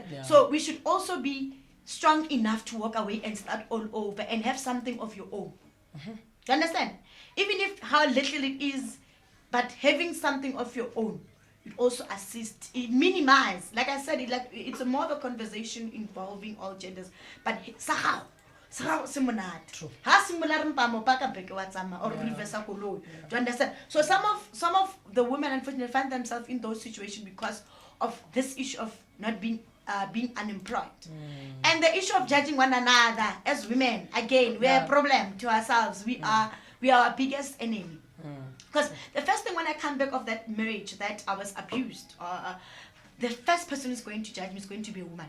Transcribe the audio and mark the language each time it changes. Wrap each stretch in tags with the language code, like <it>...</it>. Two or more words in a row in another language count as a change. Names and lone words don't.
<en>So we should also be strong enough to walk away and start all over and have something of your own. You understand? Even if how little it is, but having something of your own, it also assists, it minimize, like I said, it's a more of a conversation involving all genders, but True.</en> <tn>Ha simola re mpa mo pa ka beke wa tsama or reverse koloi.</tn> <en>Do you understand? So some of the women unfortunately find themselves in those situations because of this issue of not being unemployed. And the issue of judging one another as women, again, we're a problem to ourselves. We are our biggest enemy. Because the first thing when I come back of that marriage that I was abused, the first person who's going to judge me is going to be a woman.</en>